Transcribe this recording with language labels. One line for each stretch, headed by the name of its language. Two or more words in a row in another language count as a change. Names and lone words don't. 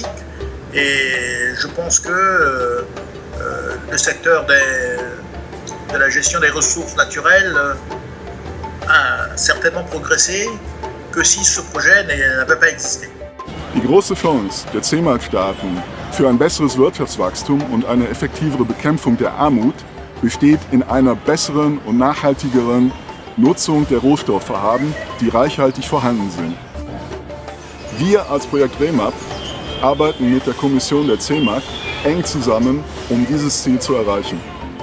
French: Et je pense que le secteur de la gestion des ressources naturelles a certainement progressé que si ce projet n'avait pas existé.
German: Die große Chance der CEMAC-Staaten für ein besseres Wirtschaftswachstum und eine effektivere Bekämpfung der Armut besteht in einer besseren und nachhaltigeren Nutzung der Rohstoffe haben, die reichhaltig vorhanden sind. Wir als Projekt REMAP arbeiten mit der Kommission der CEMAC eng zusammen, um dieses Ziel zu erreichen.